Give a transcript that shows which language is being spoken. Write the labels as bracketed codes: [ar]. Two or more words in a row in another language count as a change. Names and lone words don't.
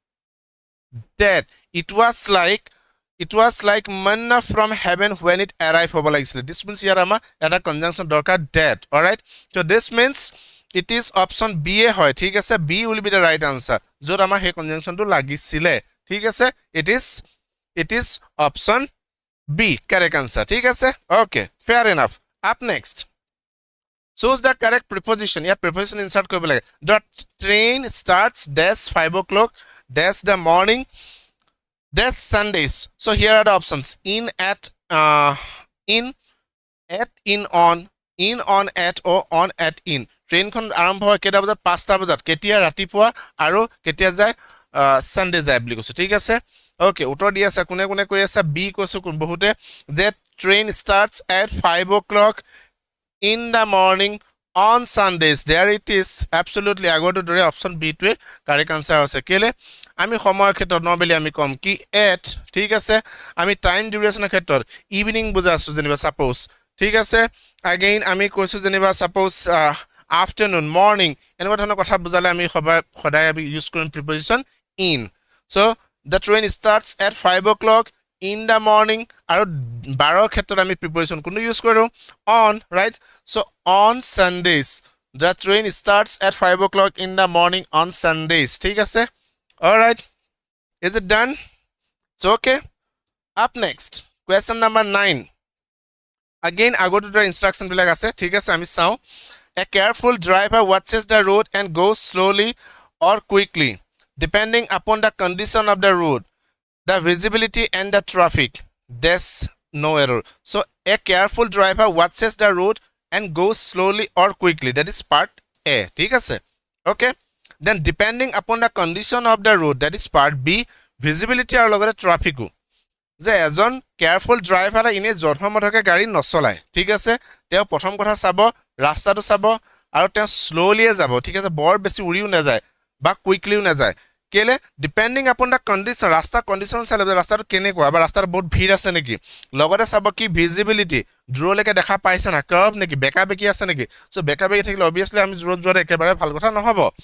[en] it was like manna from heaven when it arrived [as] হ'ব লাগিছিল [en] this means [as] ইয়াৰ আমাৰ এটা [en] conjunction দৰকাৰ that all right so this means it is option b এ হয় [as] ঠিক আছে [en] b will be the right answer যত আমাৰ হে conjunctionটো লাগিছিলে [as] ঠিক আছে [en] it is option b correct answer [as] ঠিক আছে [en] okay fair enough up next choose the correct preposition ইয়াত preposition insert কৰিব লাগে the train starts dash 5 o'clock dash the morning dash Sundays so here are the options in at or on at in [as] train খন আৰম্ভ হয় কেটা বজাত 5টা বজাত কেতিয়া ৰাতিপুৱা আৰু কেতিয়া যায় সানডে যায় বুলি কৈছো ঠিক আছে okay উত্তৰ দি আছে কোনে কোনে কৈ আছে বি কৈছো বহুতে [en] that train starts at 5 o'clock in the morning on Sundays there it is absolutely [as] আগৰ দৰে অপচন বি টোৱে কাৰেক্ট আনসাৰ আছে কেলে আমি সময়ৰ ক্ষেত্ৰত নবেলি আমি কম কি at ঠিক আছে আমি টাইম [en] duration evening [as] বুজাছো যেনিবা সাপোজ ঠিক আছে again আমি কৈছো যেনিবা সাপোজ [en] afternoon morning [as] এনেকুৱা ধৰণৰ কথা বুজালে আমি সদায় আমি [en] ইউজ কৰিম preposition in so the train starts at 5 o'clock in the morning আৰু 12 ক্ষেত্ৰত আমি preposition কোনটো ইউজ কৰো on right so on Sundays the train starts at 5 o'clock in the morning on Sundays [as] ঠিক আছে [en] all right is it done it's okay up next question number 9 again আগৰ দুটা instruction বিলাক আছে [as] ঠিক আছে আমি চাও [en] a careful driver watches the road and goes slowly or quickly depending upon the condition of the road the visibility and the traffic there's no error so a careful driver watches the road and goes slowly or quickly that is part a [as] ঠিক আছে [en] okay then depending upon the condition of the road [as] that is part b visibility আৰু লগতে traffic যে এজন কেয়াৰফুল ড্ৰাইভাৰ ইনে জনমতকে গাড়ী নচলায় ঠিক আছে তেওঁ প্ৰথম কথা চাব ৰাস্তাটো চাব আৰু তেওঁ স্লোলিয়ে যাব ঠিক আছে বৰ বেছি উৰিও না যায় বা কুইকলিও না যায় কেলে [en] depending upon the condition [as] ৰাস্তা কন্ডিশন চালে ৰাস্তাটো কেনেকুৱা বা ৰাস্তাৰ বহুত ভিৰ আছে নেকি লগতে চাব কি ভিজিবিলিটি দূৰলৈকে দেখা পাইছে না কাৰ্ভ নেকি বেকা বেকি আছে নেকি সো বেকা বেকি থাকিলে অবিয়াসলি আমি জোৰত জোৰত একেবাৰে ভাল কথা নহব